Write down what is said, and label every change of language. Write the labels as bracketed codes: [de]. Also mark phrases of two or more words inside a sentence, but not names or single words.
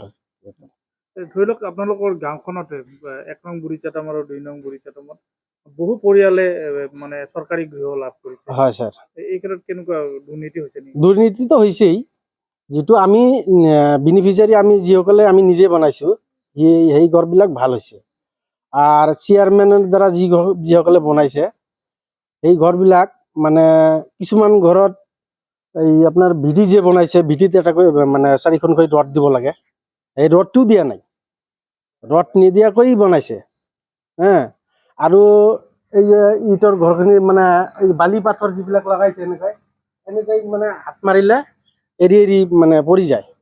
[as] ধৰি লওক আপোনালোকৰ গাঁওখনতে 1 নং বুঢ়ীচাটাম আৰু 2 নং বুঢ়ীচাটামত বহু পৰিয়ালে মানে চৰকাৰী গৃহ লাভ কৰিছে। হয় স্যার, এই ক্ষেত্ৰত কেনেকুৱা দুৰ্নীতি হৈছে নেকি? দুৰ্নীতিটো হৈছেই। যিটো আমি বেনিফিচিয়াৰী আমি যিসকলে আমি নিজে বনাইছো, সেই ঘৰবিলাক ভাল হৈছে। [bn] আর চেয়ারম্যানের দ্বারা [as] যিসকলে বনাইছে এই ঘৰবিলাক মানে কিছুমান ঘৰত এই আপোনাৰ ভিডি যে বনাইছে, ভিডিত এটাকৈ মানে 4খনকৈ ৰড দিব লাগে, এই ৰডটো দিয়া নাই, ৰড নিদিয়াকৈ বনাইছে। আৰু এই যে ইটৰ ঘৰখিনি মানে এই বালি পাথৰ যিবিলাক লগাইছে এনেকৈ মানে হাত মাৰিলে এৰি এৰি মানে পৰি যায়।